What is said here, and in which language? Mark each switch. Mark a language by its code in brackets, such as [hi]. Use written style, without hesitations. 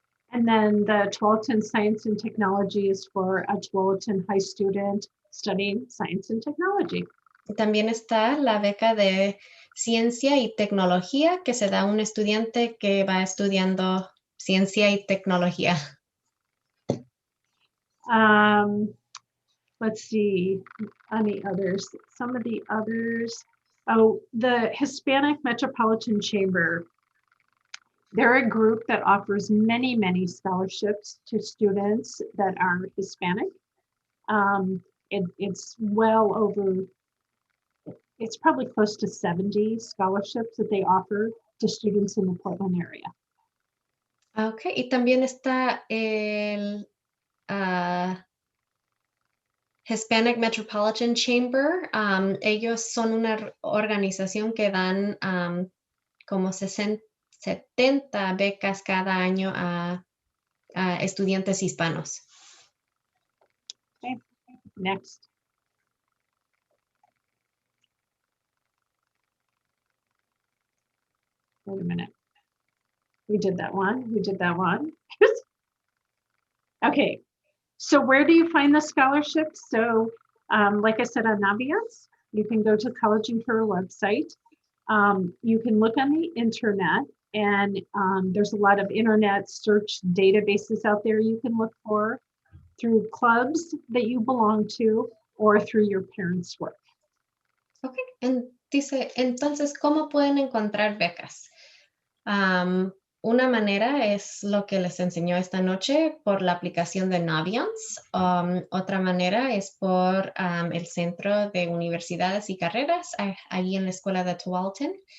[en] And then the Tualatin Science and Technology is for a Tualatin High student studying science and technology. [es] También está la beca de Ciencia y Tecnología que se da a un estudiante que va estudiando Ciencia y Tecnología. [en] Let's see, any others. Some of the others. Oh, the Hispanic Metropolitan Chamber. They're a group that offers many, many scholarships to students that are Hispanic. It's well over it's probably close to 70 scholarships that they offer to students in the Portland area. [es] Okay, y también está el Hispanic Metropolitan Chamber. Ellos son una organización que dan como 70 becas cada año a estudiantes hispanos. [en] Okay, next. Wait a minute. We did that one. We did that one. Okay, so where do you find the scholarships? So like I said, on Naviance, you can go to College and Career website. You can look on the internet, and there's a lot of internet search databases out there you can look for through clubs that you belong to or through your parents' work. [es] Ok, dice, entonces, ¿cómo pueden encontrar becas? Una manera es lo que les enseñó esta noche por la aplicación de Naviance. Otra manera es por el Centro de Universidades y Carreras, allí en la Escuela de Tualatin.